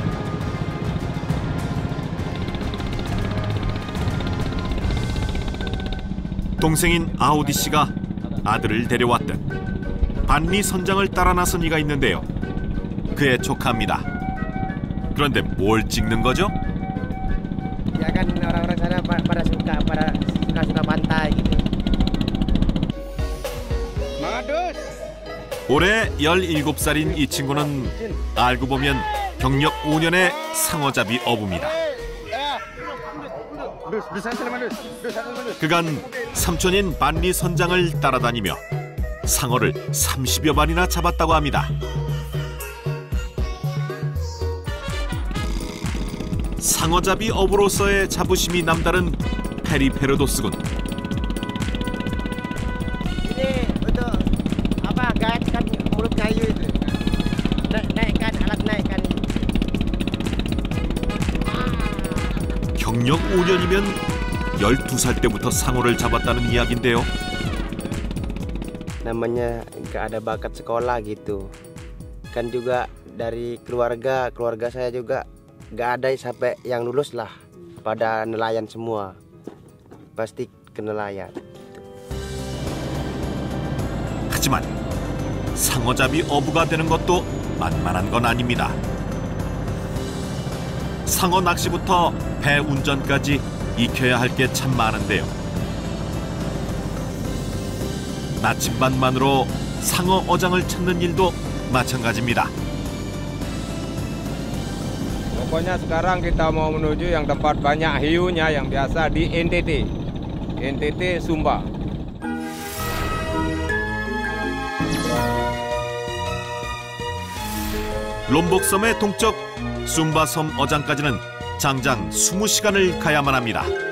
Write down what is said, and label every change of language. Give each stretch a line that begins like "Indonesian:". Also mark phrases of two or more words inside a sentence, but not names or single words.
Korean: 동생인 아우디 씨가 아들을 데려왔듯 반니 선장을 따라 나선 이가 있는데요. 그의 조카입니다. 그런데 뭘 찍는 거죠?
Indonesian: Ya kan orang-orang sana pada suka pantai gitu. Madus.
Korean: 올해 17살인 이 친구는 알고 보면 경력 5년의 상어잡이 어부입니다. 그간 삼촌인 반니 선장을 따라다니며 상어를 30여 마리나 잡았다고 합니다. 상어잡이 어부로서의 자부심이 남다른 페리페로도스군.
Indonesian: Ini untuk apa? Gaitkan mulut kayu itu. Naikkan alat naikkan.
Korean: 경력 5년이면 12살 때부터 상어를 잡았다는 이야기인데요.
Indonesian: Namanya nggak ada bakat sekolah gitu. Kan juga dari keluarga saya juga nggak ada sampai yang lulus lah. Pada nelayan semua. Pasti ke nelayan.
Korean: 하지만 상어잡이 어부가 되는 것도 만만한 건 아닙니다. 상어 낚시부터 배 운전까지 익혀야 할 게 참 많은데요. 나침반만으로 상어 어장을 찾는 일도 마찬가지입니다.
Indonesian: Pokoknya sekarang kita mau menuju yang tempat banyak hiunya yang biasa di NTT Sumba.
Korean: 롬복섬의 동쪽 숨바섬 어장까지는 장장 20시간을 가야만 합니다.